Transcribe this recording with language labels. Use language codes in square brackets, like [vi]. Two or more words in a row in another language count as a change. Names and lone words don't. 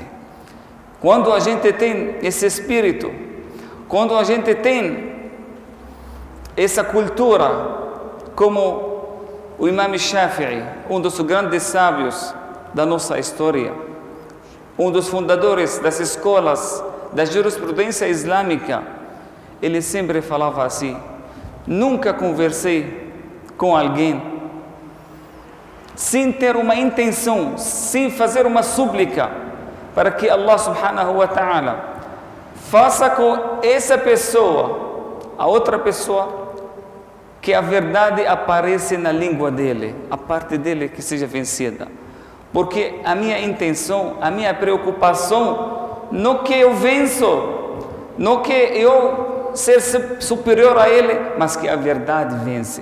[pt] Quando a gente tem esse espírito, quando a gente tem essa cultura, como o Imam Shafi'i, um dos grandes sábios da nossa história, um dos fundadores das escolas da jurisprudência islâmica, ele sempre falava assim: nunca conversei com alguém sem ter uma intenção, sem fazer uma súplica para que Allah [ar] سبحانه وتعالى [pt] faça com essa pessoa, a outra pessoa, que a verdade apareça na língua dele, a parte dele que seja vencida. Porque a minha intenção, a minha preocupação, não que eu venço, não que eu ser superior a ele, mas que a verdade vence.